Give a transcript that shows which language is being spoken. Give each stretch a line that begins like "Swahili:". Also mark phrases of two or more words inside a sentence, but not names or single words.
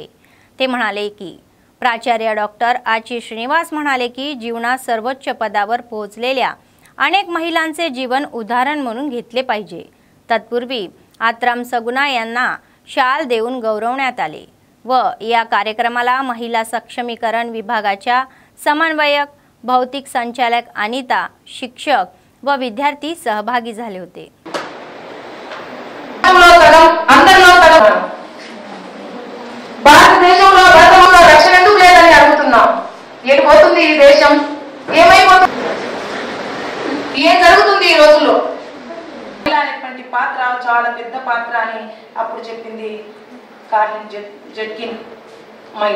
Marathi: ते म्हणाले की प्राचार्य डॉक्टर आची श्रीनिवास म्हणाले की जीवनात सर्वोच्च पदावर पोहोचलेल्या अनेक महिलांचे जीवन उदाहरण म्हणून घेतले पाहिजे. तत्पूर्वी आत्राम सगुना यांना शाल देऊन गौरवण्यात आले व या कार्यक्रमाला महिला सक्षमीकरण विभागाच्या समन्वयक, भौतिक संचालक अनिता, शिक्षक व विद्यार्थी सहभागी झाले होते.
Telugu: భారతదేశంలో గతంలో రక్షణ ఎందుకు లేదని అడుగుతున్నాం. ఏం పోతుంది ఈ దేశం? ఏమైపోతుంది? ఏం జరుగుతుంది ఈ రోజుల్లో? అనేటువంటి పాత్ర చాలా పెద్ద పాత్ర అని అప్పుడు చెప్పింది కార్లిన్ జెట్కిన్ మహిళ.